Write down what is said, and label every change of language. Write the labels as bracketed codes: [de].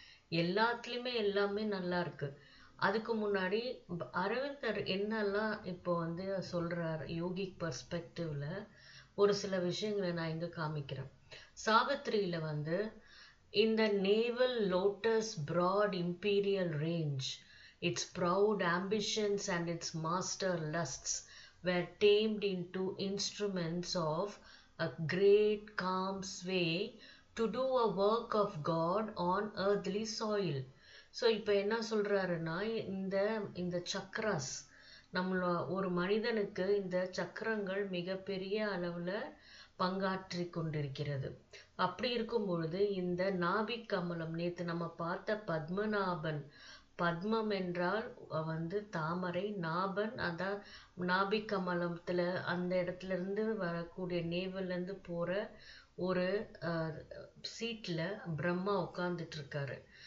[ta] எல்லாத்துலேயுமே எல்லாமே நல்லா இருக்கு. அதுக்கு முன்னாடி அரவிந்தர் என்னெல்லாம் இப்போ சொல்றார் யோகிக் பர்ஸ்பெக்டிவ்ல ஒரு சில விஷயங்களை நான் இங்க காமிக்கிறேன். சாவித்திரியில இந்த [en] navel lotus broad imperial range, its proud ambitions and its master lusts were tamed into instruments of a great calm sway to do a work of God on earthly soil. [ta] So இப்போ என்ன சொல்றாருன்னா, இந்த சக்கராஸ் ஒரு மனிதனுக்கு இந்த சக்கரங்கள் மிகப்பெரிய அளவுல பங்காற்றி கொண்டிருக்கிறது. அப்படி இருக்கும் பொழுது இந்த நாபிக் கமலம், நேத்து நம்ம பார்த்த பத்மநாபன், பத்மம் என்றால் தாமரை, நாபன் அதான் நாபிக் கமலத்துல அந்த இடத்துல இருந்து வரக்கூடிய நேவல்ல இருந்து போற ஒரு சீட்ல பிரம்மா உட்கார்ந்துட்டு இருக்காரு.